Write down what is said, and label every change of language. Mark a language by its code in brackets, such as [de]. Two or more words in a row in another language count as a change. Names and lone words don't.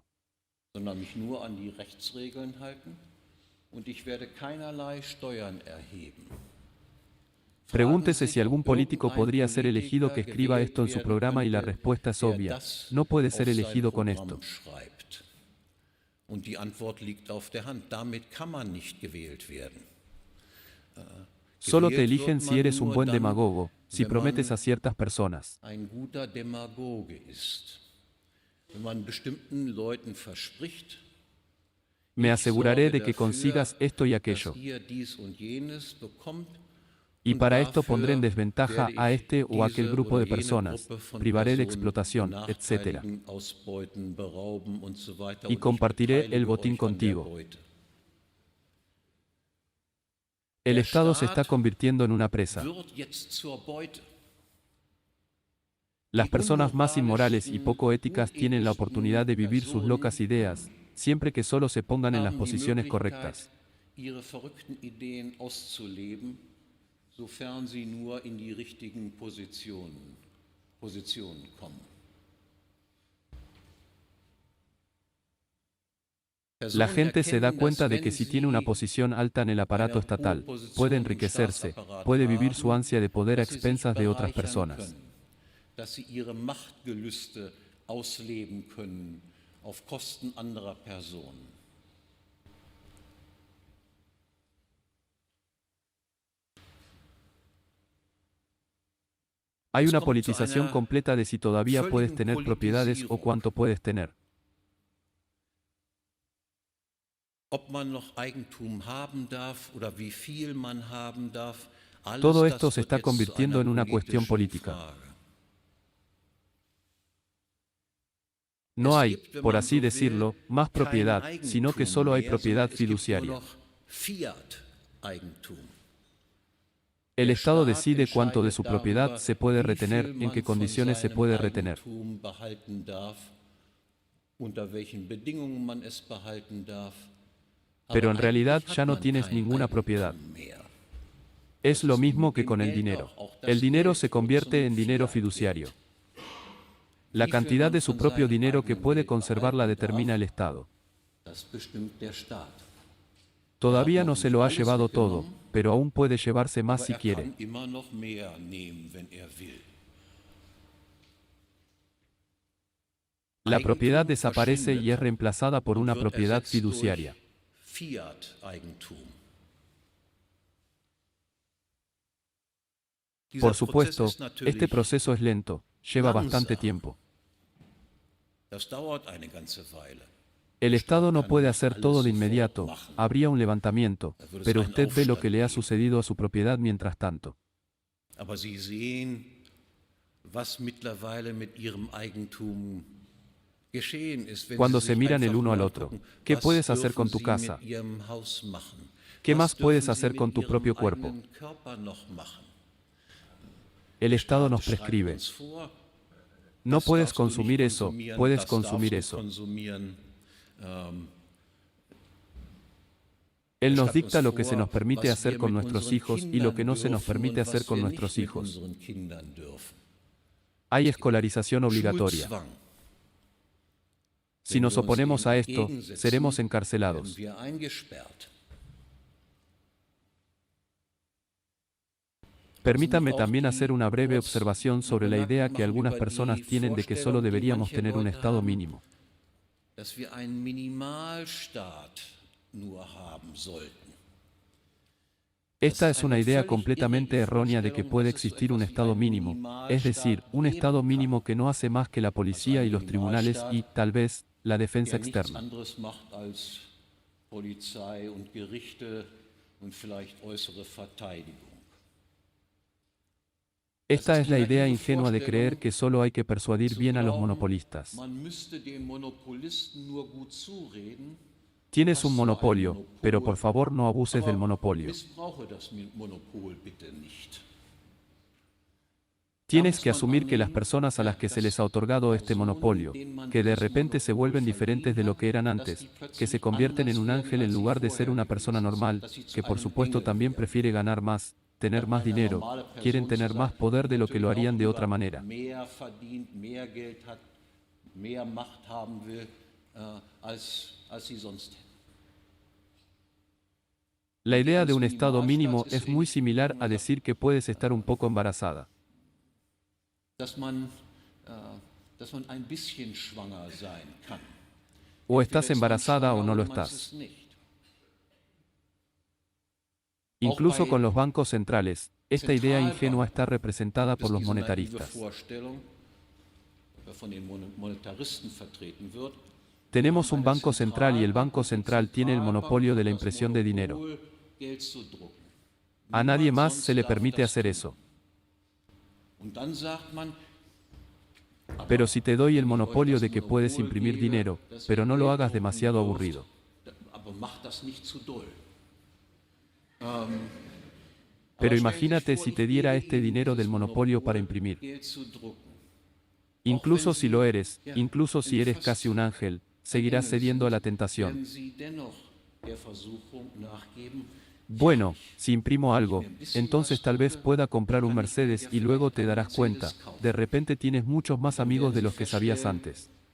[de] Sondern mich nur an die Rechtsregeln halten und ich werde keinerlei Steuern erheben. [es] Pregúntese si algún político podría ser elegido que escriba esto en su programa y la respuesta es obvia. No puede ser elegido con esto. [de] Und die Antwort liegt auf der Hand. Damit kann man nicht gewählt werden. [es] Solo te eligen si eres un buen demagogo, si prometes a ciertas personas. [de] Ein guter Demagoge ist. Wenn man bestimmten Leuten verspricht, [es] Me aseguraré de que consigas esto y [de] dass [es] aquello. [de] ihr dies und jenes bekommt, [es] Y [de] und [es] para esto pondré en [de] dafür [es] desventaja [de] werde [es] a [de] ich [es] este o aquel [de] diese [es] grupo de [de] oder jene [es] personas, [de] Gruppe von [es] privaré de [de] Personen [es] explotación, etc. [de] benachteiligen, ausbeuten, berauben und so weiter, [es] Y [de] und ich [es] compartiré el [de] beteilige [es] botín [de] euch an der [es] contigo. [de] Beute. [es] El [de] Der [es] Estado se está [de] Staat [es] convirtiendo en una presa. [de] wird jetzt zur Beute. [es] Las personas más inmorales y poco éticas tienen la oportunidad de vivir sus locas ideas, siempre que solo se pongan en las [de] haben die [es] posiciones [de] Möglichkeit, [es] correctas. [de] ihre verrückten Ideen auszuleben, sofern sie nur in die richtigen Positionen kommen. [es] La [de] Personen [es] gente se da [de] erkennen, dass [es] cuenta de que [de] wenn [es] si tiene una [de] sie [es] posición alta en el aparato [de] eine hohe [es] estatal, puede [de] Position im [es] enriquecerse, [de] Staatsapparat [es] puede vivir su [de] haben, [es] ansia de poder a [de] dass sie sich [es] expensas de otras [de] bereichern [es] personas. [de] können, dass sie ihre Machtgelüste ausleben können auf Kosten anderer Personen. [es] Hay [de] Es [es] una [de] kommt zu [es] politización [de] einer [es] completa de si todavía puedes [de] völligen [es] tener propiedades o [de] Politisierung. [es] cuánto puedes tener. [de] Ob man noch Eigentum haben darf oder wie viel man haben darf, [es] Todo [de] alles [es] esto [de] das [es] se [de] wird [es] está [de] jetzt zu [es] convirtiendo [de] einer [es] en una cuestión [de] politischen [es] política. [de] Frage. [es] No [de] Es [es] hay, [de] gibt, wenn [es] por [de] man [es] así [de] so will, [es] decirlo, más [de] kein [es] propiedad, sino que [de] Eigentum [es] solo hay [de] mehr, [es] propiedad [de] sondern es gibt nur [es] fiduciaria. [de] noch Fiat-Eigentum. [es] El [de] Der [es] Estado [de] Staat [es] decide cuánto de [de] entscheidet [es] su propiedad [de] darüber, [es] se puede [de] wie [es] retener, [de] viel [es] en qué [de] man von [es] condiciones se [de] seinem [es] puede retener. [de] Eigentum behalten darf, unter welchen Bedingungen man es behalten darf. [es] Pero [de] Aber [es] en realidad [de] eigentlich [es] ya [de] hat [es] no [de] man [es] tienes [de] kein [es] ninguna propiedad. [de] Eigentum mehr. [es] Es lo [de] ist [es] mismo [de] mit [es] que [de] dem [es] con el [de] Geld [es] dinero. [de] auch das [es] El dinero [de] Geld [es] se [de] wird [es] convierte [de] zum [es] en dinero [de] Fiat-Geld. [es] fiduciario. [de] Wie [es] La [de] viel [es] cantidad [de] man [es] de su [de] von [es] propio [de] seinem [es] dinero que [de] eigenen [es] puede [de] Geld [es] conservar la [de] behalten [es] determina [de] darf, [es] el Estado. [de] das bestimmt der Staat. [es] Todavía [de] noch [es] no [de] nicht [es] se lo ha [de] alles [es] llevado todo, [de] weggenommen, [es] pero aún puede llevarse más [de] Aber [es] si [de] er [es] quiere. [de] kann immer noch mehr nehmen, wenn er will. [es] La propiedad [de] Eigentum [es] desaparece y es [de] verschwindet [es] reemplazada por [de] und [es] una [de] wird [es] propiedad [de] ersetzt durch [es] fiduciaria. [de] Fiat-Eigentum. Dieser [es] Por [de] Prozess [es] supuesto, [de] ist natürlich [es] este proceso es lento, lleva bastante [de] langsam. [es] tiempo. [de] Das dauert eine ganze Weile. [es] El Estado no [de] kann [es] puede [de] nicht [es] hacer [de] alles [es] todo de [de] sofort [es] inmediato, [de] machen. [es] habría un levantamiento, [de] Da würde es [es] pero [de] einen [es] usted ve lo [de] Aufstand [es] que le ha [de] geben. [es] sucedido a su propiedad mientras tanto. [de] Aber Sie sehen, was mittlerweile mit Ihrem Eigentum geschehen ist, wenn [es] Cuando [de] Sie [es] se [de] sich [es] miran el [de] einfach [es] uno al [de] nur [es] otro, [de] angucken, [es] ¿qué [de] was [es] puedes hacer con [de] dürfen [es] tu [de] Sie [es] casa? [de] mit Ihrem Haus machen? [es] ¿Qué [de] Was [es] más puedes [de] dürfen Sie [es] hacer con [de] mit [es] tu [de] Ihrem [es] propio cuerpo? [de] eigenen Körper noch machen? [es] El Estado [de] Staat [es] nos [de] schreibt [es] prescribe. [de] uns vor, [es] No [de] das [es] puedes [de] darfst du nicht [es] consumir eso, [de] konsumieren, [es] puedes [de] das [es] consumir [de] darfst du [es] eso. [de] konsumieren. [es] Él [de] Er [es] nos [de] schreibt [es] dicta [de] uns [es] lo que se [de] vor, [es] nos permite [de] was [es] hacer [de] wir [es] con [de] mit [es] nuestros [de] unseren [es] hijos y lo que no se nos [de] Kindern [es] permite [de] dürfen [es] hacer [de] und [es] con [de] was wir [es] nuestros [de] nicht mit [es] hijos. [de] unseren Kindern dürfen. [es] Hay escolarización obligatoria. [de] Schulzwang. [es] Si [de] Wenn [es] nos [de] wir uns [es] oponemos [de] dem [es] a esto, [de] entgegensetzen, [es] seremos [de] werden [es] encarcelados. [de] wir eingesperrt. [es] Permítame también hacer una breve observación sobre la idea que algunas personas tienen de que solo deberíamos tener un Estado mínimo. [de] Dass wir einen Minimalstaat nur haben sollten. [es] Esta es una idea completamente errónea de que puede existir un Estado mínimo, es decir, un Estado mínimo que no hace más que la policía y los tribunales y, tal vez, la defensa [de] Der nichts [es] externa. [de] anderes macht als Polizei und Gerichte und vielleicht äußere Verteidigung. [es] Esta es la idea ingenua de creer que solo hay que persuadir [de] Zu [es] bien a los [de] glauben, [es] monopolistas. [de] man müsste den Monopolisten nur gut zureden, [es] Tienes un [de] was so ein [es] monopolio, [de] Monopol, [es] pero por favor no abuses del [de] aber [es] monopolio. [de] missbrauche das Monopol bitte nicht. [es] Tienes que asumir que las personas a las que se les ha otorgado este monopolio, que de repente se vuelven diferentes de lo que eran antes, que se convierten en un ángel en lugar de ser una persona normal, que por supuesto también prefiere ganar más, tener más dinero, quieren tener más poder de lo que lo harían de otra manera. [de] Mehr verdient, mehr Geld hat, mehr Macht haben will, als sie sonst hätten. [es] La idea de un Estado mínimo es muy similar a decir que puedes estar un poco embarazada. [de] Dass man ein bisschen schwanger sein kann. [es] O estás [de] Entweder ist man [es] embarazada o [de] schwanger [es] no lo [de] oder man ist [es] estás. [de] es nicht. [es] Incluso con los bancos centrales, esta idea ingenua está representada por los [de] Diese naive [es] monetaristas. [de] Vorstellung, von den Monetaristen vertreten wird, [es] Tenemos un banco central y el banco central tiene el monopolio de la impresión de dinero. [de] Geld zu drucken. [es] A nadie más se le [de] Niemand sonst [es] permite [de] darf das [es] hacer [de] tun. [es] eso. [de] Und dann sagt man, [es] Pero si te doy el [de] wenn ich euch [es] monopolio [de] das [es] de que puedes [de] Monopol [es] imprimir [de] gebe, [es] dinero, [de] dass ihr [es] pero no lo [de] Geld [es] hagas [de] drucken [es] demasiado [de] dürft, [es] aburrido. [de] aber macht das nicht zu doll. [es] Pero [de] Aber stellen Sie sich [es] imagínate [de] vor, [es] si [de] ich [es] te diera [de] gebe [es] este [de] Ihnen [es] dinero del [de] dieses [es] monopolio para [de] Monopol, [es] imprimir. [de] Geld zu drucken. [es] Incluso si lo eres, incluso si eres casi un ángel, seguirás cediendo a la tentación. Bueno, si imprimo algo, entonces tal vez pueda comprar un Mercedes y luego te darás cuenta, de repente tienes muchos más amigos de los que sabías antes.